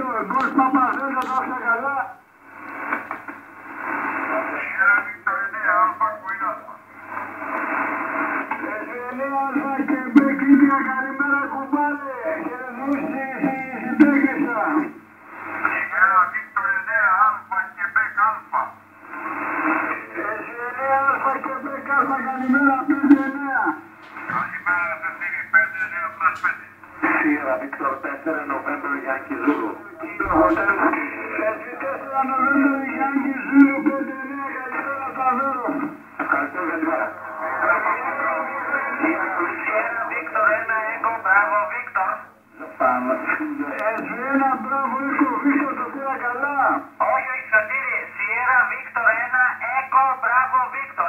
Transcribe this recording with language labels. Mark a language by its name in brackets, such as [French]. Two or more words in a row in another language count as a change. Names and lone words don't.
[Greek] Γκολ Παπα Δέλτα, να είστε καλά. SV9 Αλφα και Μπέκ Ίνδια, καλημέρα κουμπάρε. Χαιρετμούς στη συντέκνησα. Sierra Victor 9 Alpha και Beck Alpha. SV9 Αλφα και Μπέκ Αλφα, καλημέρα, 5-9. Καλημέρα Σωτήρη, 5-9 plus 5. Sierra Victor 4 November Yankee Zulu. SV4 November Yankee Zulu, 5-9, καλημέρα στο Αβέρο. Ευχαριστώ για την ώρα. Σιέρα Βίκτορ 1 Έκο, μπράβο Βίκτορ. Πάμε. Σιέρα, μπράβο, Έκο, Βίκτορ, το πήρα καλά. Όχι, Σωτήρη. Σιέρα Βίκτορ 1 Έκο, μπράβο Βίκτορ.